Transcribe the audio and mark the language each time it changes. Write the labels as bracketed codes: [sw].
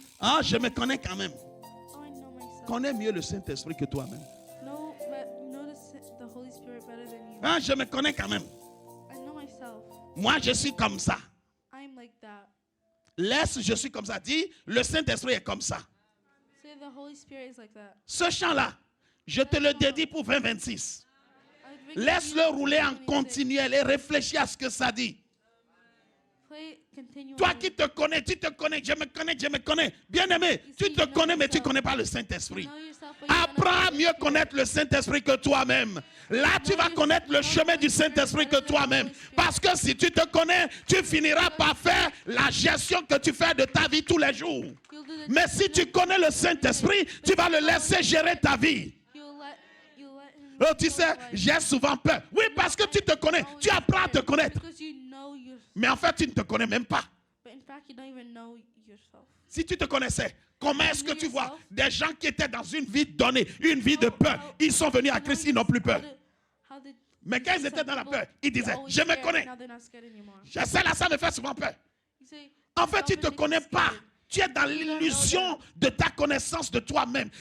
[fr] Ah, je me connais quand même. [en] Oh, I know myself. [fr] Connais mieux le Saint-Esprit que toi-même. [en] Know the Holy Spirit better than you. [fr] Ah, je me connais quand même. [en] I know myself. [fr] Moi, je suis comme ça. [en] I'm like that. [fr] Laisse, je suis comme ça. Dis, le Saint-Esprit est comme ça. [en] Say the Holy Spirit is like that. [fr] Ce chant-là, je te le dédie pour 2026. Laisse-le rouler en continuel et réfléchis à ce que ça dit. [en] Play continually. [fr] Toi qui te connais, tu te connais, je me connais, je me connais. Bien-aimé, tu te connais, mais tu ne connais pas le Saint-Esprit. [en] Know yourself, but you don't [fr] Apprends à [en] know [fr] mieux connaître le Saint-Esprit que toi-même. Là, tu vas connaître le chemin du Saint-Esprit que toi-même. Parce que si tu te connais, tu finiras par faire la gestion que tu fais de ta vie tous les jours. [en] You'll do the [fr] Mais si tu connais le Saint-Esprit, tu vas le laisser gérer ta vie. [en] You'll let him [fr] Oh, tu [en] control [fr] sais, [en] your life. [fr] j'ai souvent peur. Oui, parce que tu te connais. Tu apprends à te connaître. [en] Because you know yourself. [fr] Mais en fait, tu ne te connais même pas. [en] But in fact, you don't even know yourself. [fr] Si tu te connaissais, comment est-ce que tu vois des gens qui étaient dans une vie donnée, une vie de peur, ils sont venus à Christ, ils n'ont plus peur. Mais quand ils étaient dans la peur, ils disaient, je me connais. Je sais là, ça me fait souvent peur. En fait, tu ne te connais pas. Tu es dans l'illusion de ta connaissance de toi-même.